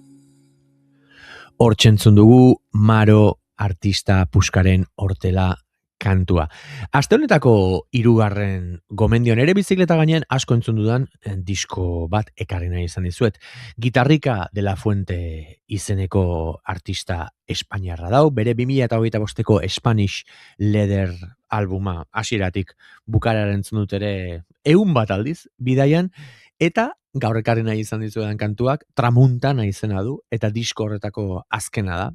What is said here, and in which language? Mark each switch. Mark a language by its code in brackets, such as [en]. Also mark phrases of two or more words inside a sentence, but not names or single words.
[eu] Hortxe entzun dugu Maro artista puskaren Hortela kantua. Aste honetako 3. gomendion ere bizikleta gainean asko entzun dudan disko bat ekarri nahi izan dizuet. Gitarrika de la Fuente izeneko artista espainiarra dau, bere 2025ko Spanish Leather albuma hasieratik bukarara entzun dut ere 100 bat aldiz bidaian, eta gaur ekarri nahi izan dizuetan kantuak Tramuntana izena du, eta disko horretako azkena da.